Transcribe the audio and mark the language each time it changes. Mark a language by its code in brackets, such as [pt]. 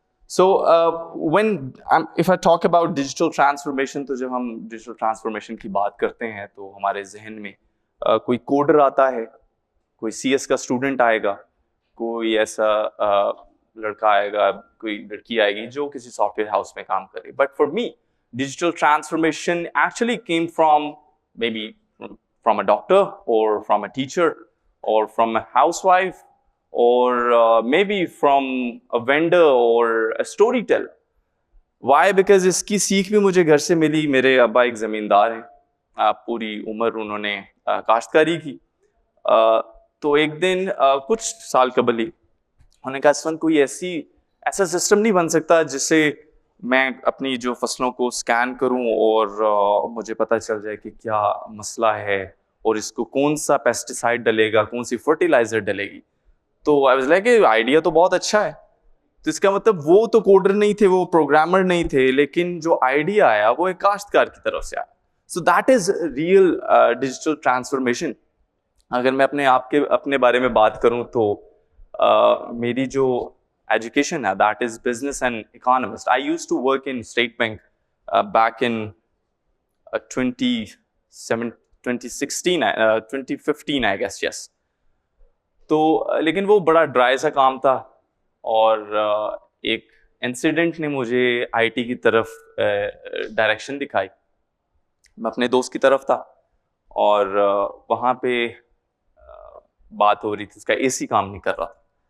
[en] so when if I talk about digital transformation, [ur] تو جب ہم ڈیجیٹل ٹرانسفارمیشن کی بات کرتے ہیں تو ہمارے ذہن میں کوئی کوڈر آتا ہے, کوئی سی ایس کا اسٹوڈنٹ آئے گا, کوئی ایسا لڑکا آئے گا, کوئی لڑکی آئے گی جو کسی سافٹ ویئر ہاؤس میں کام کرے. [en] But for me digital transformation actually came from maybe from a doctor or from a teacher or from a housewife or maybe from a vendor or a storyteller. Why? Because [ur] اس کی سیکھ بھی مجھے گھر سے ملی. میرے ابا ایک زمیندار ہیں, پوری عمر انہوں نے کاشتکاری کی. تو ایک دن کچھ سال قبل ہی انہوں نے کہا اسفند کوئی ایسا سسٹم نہیں بن سکتا جس سے میں اپنی جو فصلوں کو سکین کروں اور مجھے پتہ چل جائے کہ کیا مسئلہ ہے اور اس کو کون سا پیسٹیسائڈ ڈلے گا, کون سی فرٹیلائزر ڈلے گی. تو [en] I was like [ur] کہ آئیڈیا تو بہت اچھا ہے. تو اس کا مطلب وہ تو کوڈر نہیں تھے, وہ پروگرامر نہیں تھے, لیکن جو آئیڈیا آیا وہ ایک کاشتکار کی طرف سے آیا. [en] So that is real digital transformation. [ur] اگر میں اپنے بارے میں بات کروں تو میری جو [en] education that is business and economist. I used to work in State Bank back in 2015 I guess. Yes. [ur] تو لیکن وہ بڑا ڈرائی سا کام تھا, اور ایک انسیڈنٹ نے مجھے آئی ٹی کی طرف ڈائریکشن دکھائی. میں اپنے دوست کی طرف تھا اور وہاں پہ بات ہو رہی تھی, اس کا اے سی کام نہیں کر رہا تھا.